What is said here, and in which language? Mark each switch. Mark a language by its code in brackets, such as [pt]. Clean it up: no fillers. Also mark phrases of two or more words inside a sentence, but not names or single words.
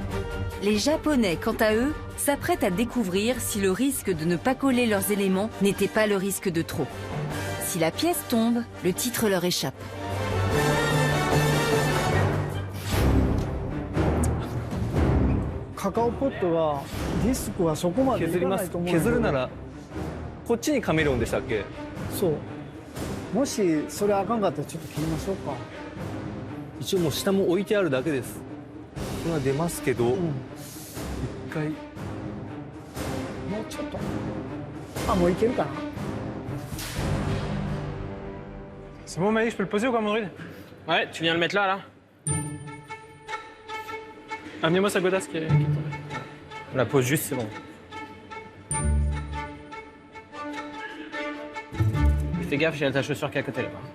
[fr] Les Japonais, quant à eux, s'apprêtent à découvrir si le risque de ne pas coller leurs éléments n'était pas le risque de trop. Si la pièce tombe, le titre leur échappe. [ja] Cacao pot はディスクはそこまでいかないと思うんだけど。削るならこっちにカメレオンでしたっけ？そう。もしそれあかんかったらちょっと切りましょうか。一応もう下も置いてあるだけです。これは出ますけど、一回もうちょっと。あ、もういけるかな。 [fr] C'est bon, Malik, je peux le poser ou quoi, mon druide? Ouais, tu viens le mettre là, là. Amenez-moi sa godasse qui est tombée. On la pose juste, c'est bon. Fais gaffe, j'ai ta chaussure qui est à côté là-bas.